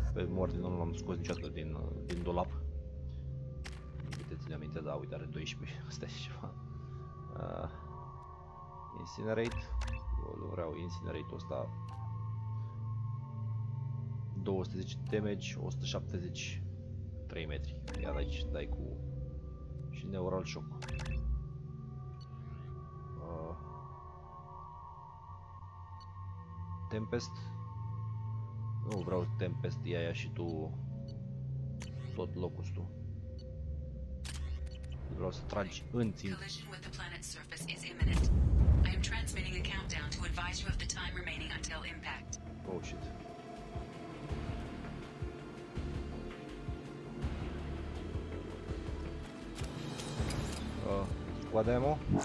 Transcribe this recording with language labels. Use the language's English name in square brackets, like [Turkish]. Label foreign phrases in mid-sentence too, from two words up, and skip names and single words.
[Romanian] Pe Mordin nu l-am scos niciodată din dulap. Ține aminte, da, uite, are 12, asta e ceva. Incinerate. Eu vreau Incinerate-ul ăsta. 210 damage, 170 3 metri. Iar aici dai cu și [English] neural shock. [Romanian] Tempest. Nu vreau Tempest, ia și tu tot locustul. Vreau să tragi în țin. [English] Oh shit. Squad ammo.